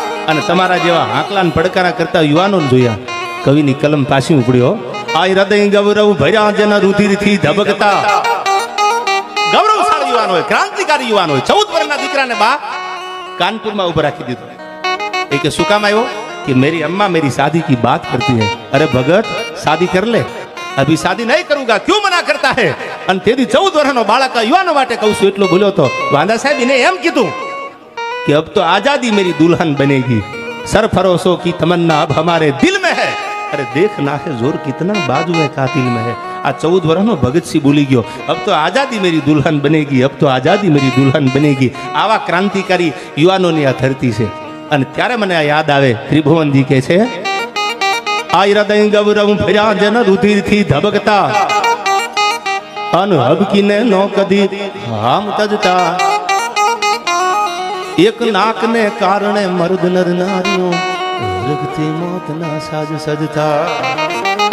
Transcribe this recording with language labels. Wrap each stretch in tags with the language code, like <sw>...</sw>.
<gu>અને તમારા જેવા હાકલાન પડકારા કરતા યુવાનો જોયા. કવિની કલમ પાછી ઉપડ્યો. આ હૃદય ગૌરવ ભર્યા જેના રુધિરથી ધબકતા ગૌરવશાળી યુવાન હોય, ક્રાંતિકારી યુવાન હોય. 14 વર્ષના દીકરાને બા કાનપુરમાં ઉભા રાખી દીધો. એ કે શું કામ આવ્યો?</gu> <hi>कि मेरी अम्मा मेरी शादी की बात करती है. अरे भगत शादी कर ले, अभी शादी नहीं करूंगा, क्यों मना करता है?</hi> <gu>અને તેથી 14 વર્ષનો બાળક યુવાનો માટે કહું છું એટલો બોલ્યો તો વાંદા સાહેબ એને એમ કીધું</gu> <hi>कि अब तो आजादी मेरी दुल्हन बनेगी, सरफरोशों की तमन्ना अब हमारे दिल में है. अरे देखना है जोर कितना बाजू है कातिल में है.</hi> <gu>आ 14 વર્ષનો ભગતસિંહ બોલી ગયો</gu> <hi>अब तो आजादी मेरी दुल्हन बनेगी, अब तो आजादी मेरी दुल्हन बनेगी.</hi> <gu>આવા ક્રાંતિકારી યુવાનોની આ ધરતી છે. અને ત્યારે મને આ યાદ આવે ત્રિભુવનજી કે છે આ હૃદય ગૌરવ ભર્યા જન રુધિરથી ધબકતા અન હબકીને નો કદી હામ તજતા. એક નાકને કારણે મર્દ નર નારીઓ રગતી મોતના સાજ સજતા.</gu>